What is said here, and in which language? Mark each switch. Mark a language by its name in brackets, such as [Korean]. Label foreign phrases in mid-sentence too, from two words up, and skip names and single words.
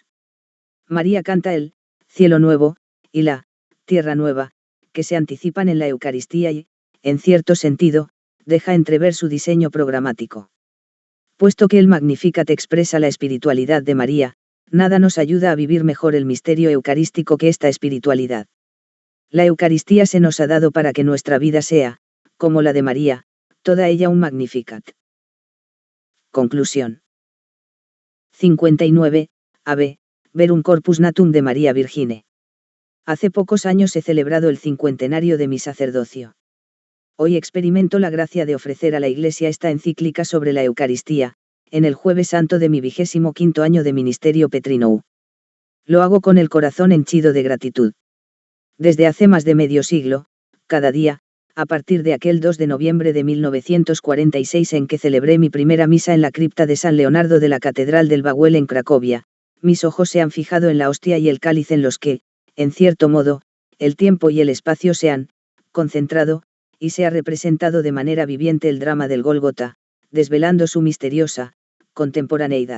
[Spanish] María canta el cielo nuevo, y la tierra nueva, que se anticipan en la Eucaristía y, en cierto sentido, deja entrever su diseño programático. Puesto que el Magnificat expresa la espiritualidad de María, nada nos ayuda a vivir mejor el misterio eucarístico que esta espiritualidad. La Eucaristía se nos ha dado para que nuestra vida sea, como la de María, toda ella un Magnificat. Conclusión. 59. [Latin] AB, Verum Corpus Natum de María Virgine. [Spanish] Hace pocos años he celebrado el 50º de mi sacerdocio. Hoy experimento la gracia de ofrecer a la Iglesia esta encíclica sobre la Eucaristía, en el Jueves Santo de mi 25º año de ministerio Petrinou. Lo hago con el corazón henchido de gratitud. Desde hace más de medio siglo, cada día, a partir de aquel 2 de noviembre de 1946 en que celebré mi primera misa en la cripta de San Leonardo de la Catedral del Bauel en Cracovia, mis ojos se han fijado en la hostia y el cáliz en los que, en cierto modo, el tiempo y el espacio se han concentrado, y se ha representado de manera viviente el drama del Gólgota, desvelando su misteriosa contemporaneidad.